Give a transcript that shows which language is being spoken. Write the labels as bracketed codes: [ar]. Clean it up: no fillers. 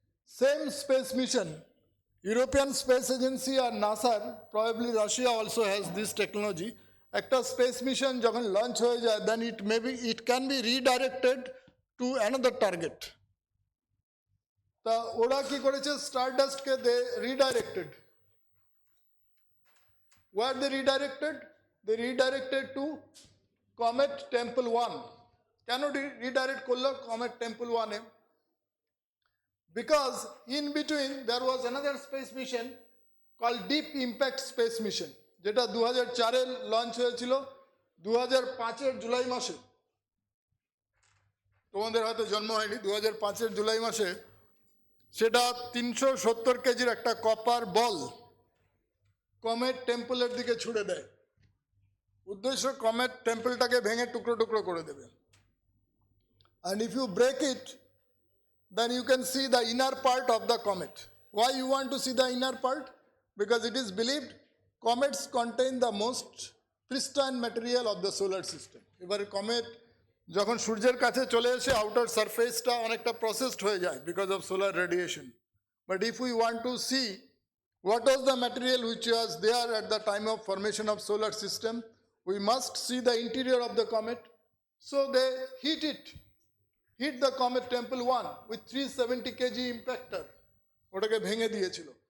[en] same space mission, European space agency আর নাসার, probably Russia also has this technology, একটা space mission [bn] যখন launch হয়ে যায় [en] Then it can be redirected to another target. [bn] তা ওরা কি করেছে, স্টারডাস্টকে [en] They redirected. Where they redirected? They redirected to Comet Temple 1. [bn] কেন redirect করলো Comet Temple 1 A? [en] Because in between there was another space mission called Deep Impact Space Mission, [bn] যেটা 2004-এ launch হয়েছিল 2005-এর জুলাই মাসে। তোমাদের হয়তো জন্ম হয়নি, 2005-এর জুলাই মাসে সেটা 370 কেজির একটা কপার বল কমেট টেম্পলের দিকে ছুড়ে দেয়। উদ্দেশ্য কমেট টেম্পলটাকে ভেঙে টুকরো টুকরো করে দেবে। [en] and if you break it then you can see the inner part of the comet. Why you want to see the inner part? Because it is believed comets contain the most pristine material of the solar system. [bn] এবারে comet যখন সূর্যের কাছে চলে এসে outer সারফেসটা অনেকটা processed হয়ে যায় [en] Because of solar radiation. But if we want to see what was the material which was there at the time of formation of solar system, we must see the interior of the comet. So they hit the comet Temple 1 with 370 kg impactor, [bn] ওটাকে ভেঙে দিয়েছিল।